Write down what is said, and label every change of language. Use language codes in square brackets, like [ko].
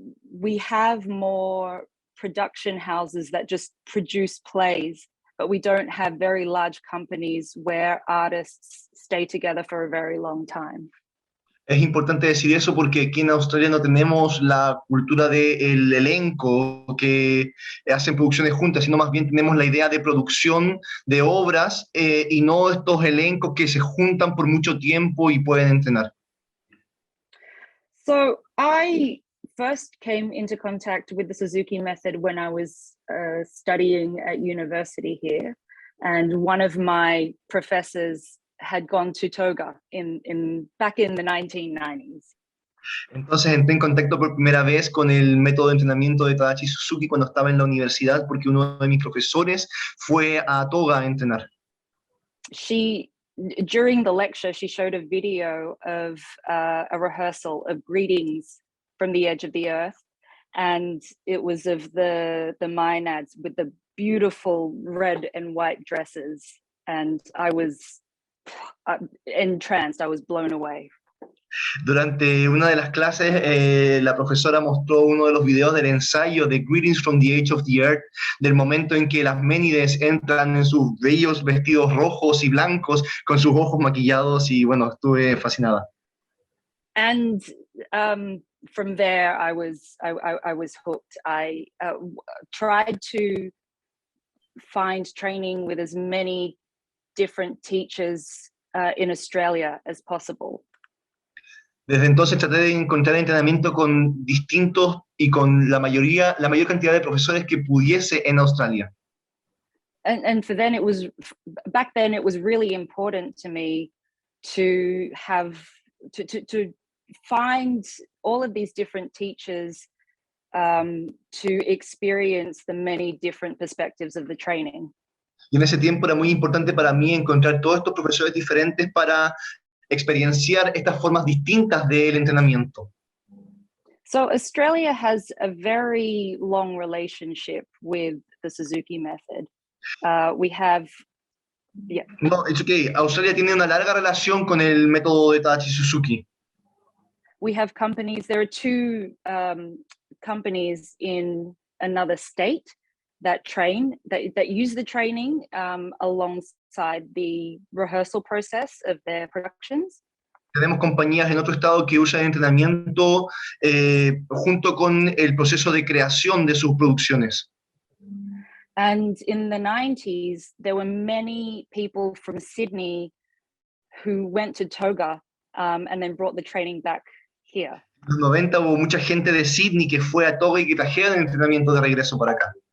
[en] We have more production houses that just produce plays, but we don't have very large companies where artists stay together for a very long time. [es] Es importante decir eso porque aquí en Australia no tenemos la cultura del elenco que hacen producciones juntas, sino más bien tenemos la idea de producción de obras y no estos elencos que se juntan por mucho tiempo y pueden entrenar. [en] So I first came into contact with the Suzuki method when I was studying at university here, and one of my professors had gone to Toga back in the 1990s. [es] Entonces entré en contacto por primera vez con el método de entrenamiento de Tadashi Suzuki cuando estaba en la universidad porque uno de mis profesores fue a Toga a entrenar. [en] During the lecture, she showed a video of a rehearsal of Greetings from the Edge of the Earth, and it was of the Maenads with the beautiful red and white dresses, and I was entranced. I was blown away. [es] Durante una de las clases, la profesora mostró uno de los videos del ensayo de Greetings from the Edge of the Earth, del momento en que las Ménides entran en sus bellos vestidos rojos y blancos, con sus ojos maquillados, y bueno, estuve fascinada. [en] And from there, I was hooked. I tried to find training with as many different teachers in Australia as possible. [es] Desde entonces traté de encontrar entrenamiento con distintos y con la mayor cantidad de profesores que pudiese en Australia. [en] And for then back then it was really important to me to have to find all of these different teachers to experience the many different perspectives of the training. [es] Y en ese tiempo era muy importante para mí encontrar todos estos profesores diferentes para experienciar estas formas distintas del entrenamiento. [en] So Australia has a very long relationship with the Suzuki method. We have, yeah. No, it's okay. [es] Australia tiene una larga relación con el método de Tadashi Suzuki. [en] We have companies. There are two companies in another state that train, that use the training alongside the rehearsal process of their productions. [es] Tenemos compañías en otro estado que usan entrenamiento junto con el proceso de creación de sus producciones. [en] And in the 90s, there were many people from Sydney who went to Toga and then brought the training back here. [es] En los 90 hubo mucha gente de Sydney que fue a Toga y que trajeron el entrenamiento de regreso para acá.